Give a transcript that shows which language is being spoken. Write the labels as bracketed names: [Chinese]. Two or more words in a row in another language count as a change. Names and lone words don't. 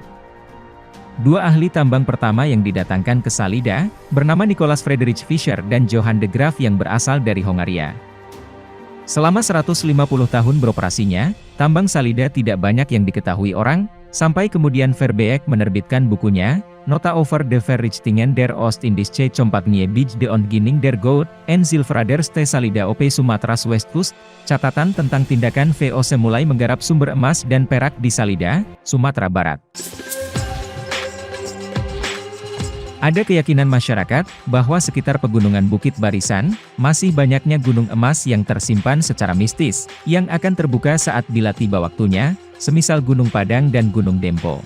[Indonesian] Dua ahli tambang pertama yang didatangkan ke Salida, bernama Nicholas Friedrich Fischer dan Johann de Graaf yang berasal dari Hongaria. Selama 150 tahun beroperasinya, tambang Salida tidak banyak yang diketahui orang, sampai kemudian Verbeek menerbitkan bukunya, [Dutch] Nota over de Verrichtingen der Oost-Indische Compagnie de Ontginning der Goud en Zilveraders te Salida op Sumatras Westkust, [Indonesian] catatan tentang tindakan VOC mulai menggarap sumber emas dan perak di Salida, Sumatera Barat. Ada keyakinan masyarakat, bahwa sekitar pegunungan Bukit Barisan, masih banyaknya gunung emas yang tersimpan secara mistis, yang akan terbuka saat bila tiba waktunya, semisal Gunung Padang dan Gunung Dempo.